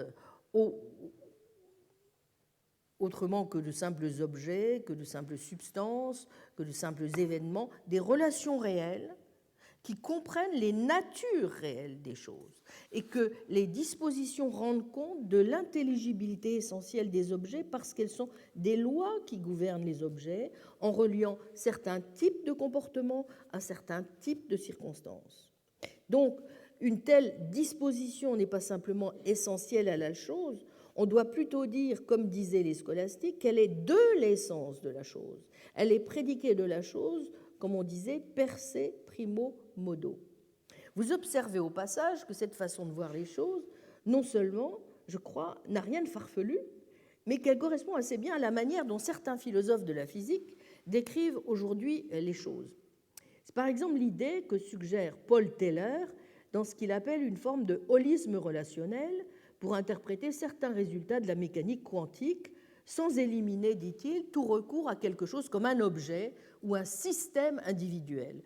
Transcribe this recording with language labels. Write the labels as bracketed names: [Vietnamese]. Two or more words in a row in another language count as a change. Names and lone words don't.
[French] autrement que de simples objets, que de simples substances, que de simples événements, des relations réelles qui comprennent les natures réelles des choses et que les dispositions rendent compte de l'intelligibilité essentielle des objets parce qu'elles sont des lois qui gouvernent les objets en reliant certains types de comportements à certains types de circonstances. Donc, une telle disposition n'est pas simplement essentielle à la chose, on doit plutôt dire, comme disaient les scolastiques, qu'elle est de l'essence de la chose. Elle est prédiquée de la chose, comme on disait, [Latin] per se primo modo. [French] Vous observez au passage que cette façon de voir les choses, non seulement, je crois, n'a rien de farfelu, mais qu'elle correspond assez bien à la manière dont certains philosophes de la physique décrivent aujourd'hui les choses. C'est par exemple l'idée que suggère Paul Taylor dans ce qu'il appelle une forme de holisme relationnel pour interpréter certains résultats de la mécanique quantique, sans éliminer, dit-il, tout recours à quelque chose comme un objet ou un système individuel.